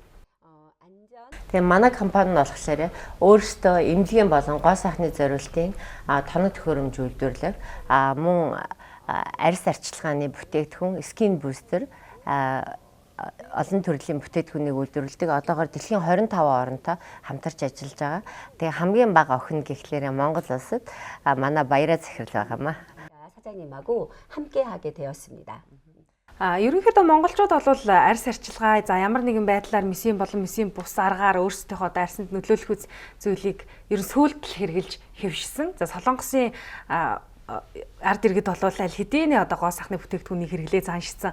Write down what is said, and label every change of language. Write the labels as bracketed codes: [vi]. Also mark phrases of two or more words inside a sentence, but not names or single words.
[mn] Тэгээ манай компани нь болохоор өөрсдөө эмнэлгийн болон гоо сайхны зориултын тоног төхөөрөмж үйлдвэрлэх мөн арьс арчилгааны бүтээгдэхүүн, [en] skin booster [mn] олон төрлийн бүтээгдэхүүнийг үйлдвэрлэдэг. Одоогоор дэлхийн 25 оронтой хамтарч ажиллаж байгаа. Тэгээ хамгийн бага охин гэхлээр Монгол улсад манай Баяраа захирал байгаамаа. [ko] 사장님하고 함께 하게 되었습니다. [mn] Ерөнхийдөө монголчууд бол арьс арчилгаа за ямар нэгэн байдлаар месийн болон месийн бус аргаар өөрсдийнхөө арьсанд нөлөөлөх зүйлийг ер нь сөүлдэл хэрэгжилж хэвшсэн. За Солонгосын ард иргэд болвол аль хэдийн одоо гоо сайхны бүтээгдэхүүнийг хэрэглээ заншсан.